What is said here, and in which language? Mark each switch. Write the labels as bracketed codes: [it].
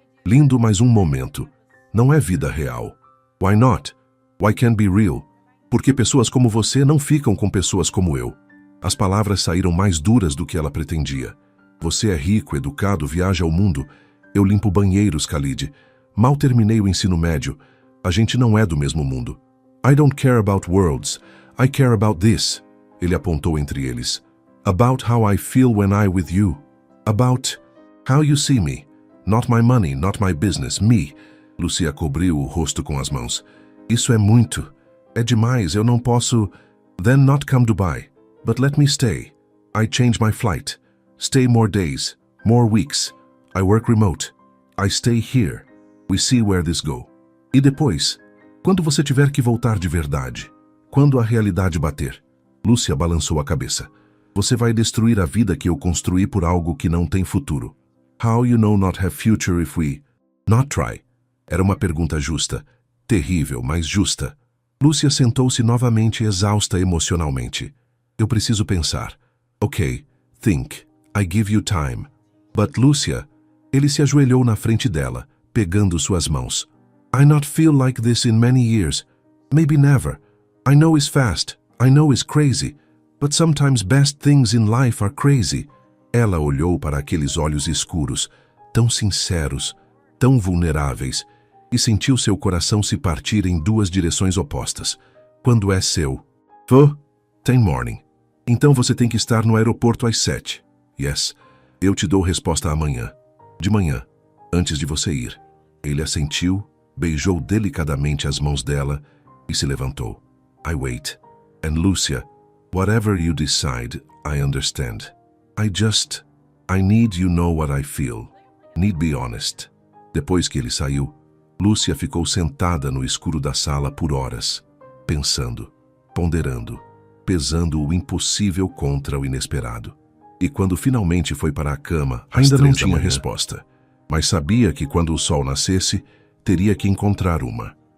[pt] Lindo, mas um momento. Não é vida real. [en] Why not? Why can't be real? [pt] Porque pessoas como você não ficam com pessoas como eu." As palavras saíram mais duras do que ela pretendia. "Você é rico, educado, viaja ao mundo. Eu limpo banheiros, Khalid. Mal terminei o ensino médio. A gente não é do mesmo mundo. [en] I don't care about worlds. I care about this. [pt] Ele apontou entre eles. [en] About how I feel when I'm with you. About how you see me. Not my money, not my business, me. [pt] Lucia cobriu o rosto com as mãos. Isso é muito. É demais, eu não posso... [en] Then not come Dubai. But let me stay. I change my flight. Stay more days, more weeks. I work remote. I stay here. We see where this go. [pt] E depois, quando você tiver que voltar de verdade, quando a realidade bater, Lúcia balançou a cabeça. Você vai destruir a vida que eu construí por algo que não tem futuro. [en] How you know not have future if we not try? [pt] Era uma pergunta justa, terrível, mas justa. Lúcia sentou-se novamente exausta emocionalmente. Eu preciso pensar. [en] Ok, think. I give you time. But Lúcia, [pt] ele se ajoelhou na frente dela, pegando suas mãos. [en] I not feel like this in many years. Maybe never. I know it's fast. I know it's crazy. But sometimes best things in life are crazy. [pt] Ela olhou para aqueles olhos escuros, tão sinceros, tão vulneráveis, e sentiu seu coração se partir em duas direções opostas. Quando é seu? Tem morning. Então você tem que estar no aeroporto às 7. Yes. Eu te dou resposta amanhã. De manhã, antes de você ir. Ele assentiu, beijou delicadamente as mãos dela e se levantou. [en] I wait. And Lúcia, whatever you decide, I understand. I need you know what I feel. Need be honest. [pt] Depois que ele saiu, Lúcia ficou sentada no escuro da sala por horas, pensando, ponderando, pesando o impossível contra o inesperado. E quando finalmente foi para a cama, ainda não tinha resposta, mas sabia que quando o sol nascesse, teria que encontrar uma.